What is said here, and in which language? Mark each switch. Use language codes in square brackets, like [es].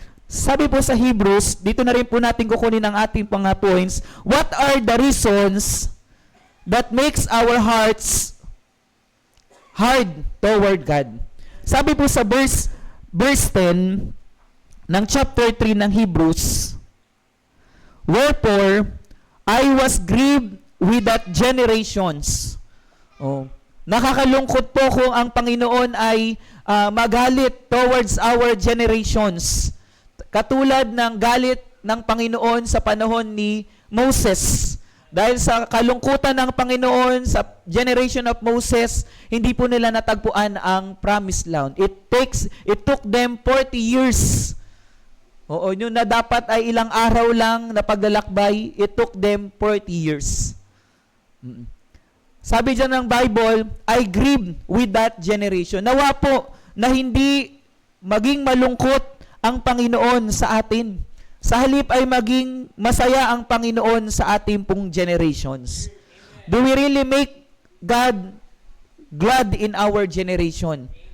[tl] Sabi po sa Hebrews, dito na rin po natin kukunin ang ating mga points. [en] What are the reasons that makes our hearts hard toward God? [tl] Sabi po sa verse 10 ng chapter 3 ng Hebrews, [en] wherefore I was grieved with that generations. [tl] Nakakalungkot po kung ang Panginoon ay magalit towards our generations. Katulad ng galit ng Panginoon sa panahon ni Moses. Dahil sa kalungkutan ng Panginoon sa generation of Moses, hindi po nila natagpuan ang promised land. [en] It took them 40 years. [tl] Yun na dapat ay ilang araw lang na paglalakbay, [en] it took them 40 years. [tl] Sabi dyan ng Bible, [en] I grieve with that generation. [tl] Nawa po na hindi maging malungkot ang Panginoon sa atin. Sa halip ay maging masaya ang Panginoon sa ating pong generations. [en] Do we really make God glad in our generation?